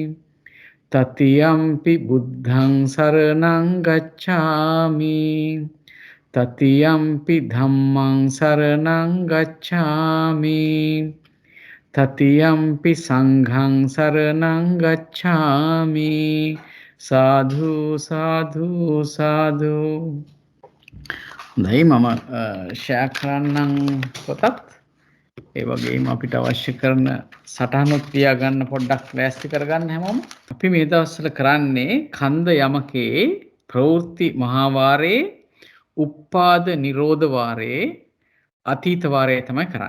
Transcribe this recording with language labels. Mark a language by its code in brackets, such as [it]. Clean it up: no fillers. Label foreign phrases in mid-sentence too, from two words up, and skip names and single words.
[pi] තතියම්පි බුද්ධං සරණං ගච්ඡාමි තතියම්පි ධම්මං සරණං ගච්ඡාමි තතියම්පි සංඝං සරණං ගච්ඡාමි සාධු සාධු සාධු. [si] හොඳයි මම ෂෙයා කරන්නම් පොතත් ඒ වගේම අපිට අවශ්‍ය කරන සටහනොත් තියාගන්න පොඩ්ඩක් ලෑස්ති කරගන්න හැමෝම. අපි මේ දවස්වල කරන්නේ කන්ද යමකේ ප්‍රවෘත්ති මහාවාරයේ උප්පාද නිරෝධ වාරයේ අතීත වාරය තමයි කරන්නේ.